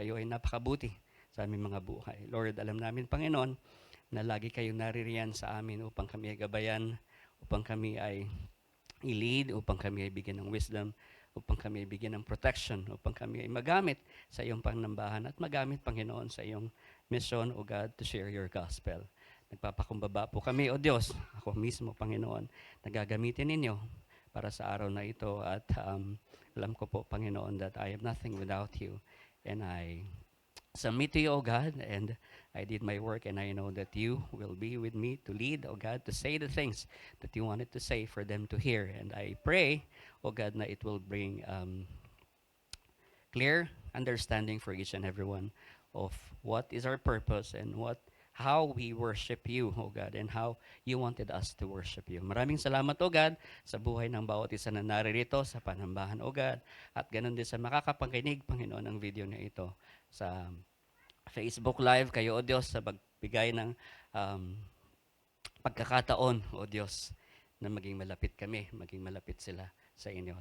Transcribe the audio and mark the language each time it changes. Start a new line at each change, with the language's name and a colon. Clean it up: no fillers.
Filipino: Kayo ay napakabuti sa aming mga buhay. Lord, alam namin, Panginoon, na lagi kayong naririyan sa amin upang kami ay gabayan, upang kami ay i-lead, upang kami ay bigyan ng wisdom, upang kami ay bigyan ng protection, upang kami ay magamit sa iyong panambahan at magamit, Panginoon, sa iyong mission, O God,
English: to share your gospel.
Filipino: Nagpapakumbaba po kami, O Diyos, ako mismo, Panginoon, nagagamitin ninyo para sa araw na ito at alam ko po, Panginoon,
English: that I am nothing without you, and I submit to you, O God, and I did my work, and I know that you will be with me to lead, O God, to say the things that you wanted to say for them to hear. And I pray, O God, na it will bring clear understanding for each and every one of what is our purpose and how we worship you, O God, and how you wanted us to worship you.
Filipino: Maraming salamat, O God, sa buhay ng bawat isa na naririto sa panambahan, O God, at ganun din sa makakapakinig, Panginoon, ng video na ito sa Facebook Live. Kayo, O Diyos, sa pagbigay ng pagkakataon, O Diyos, na maging malapit kami, maging malapit sila sa inyo.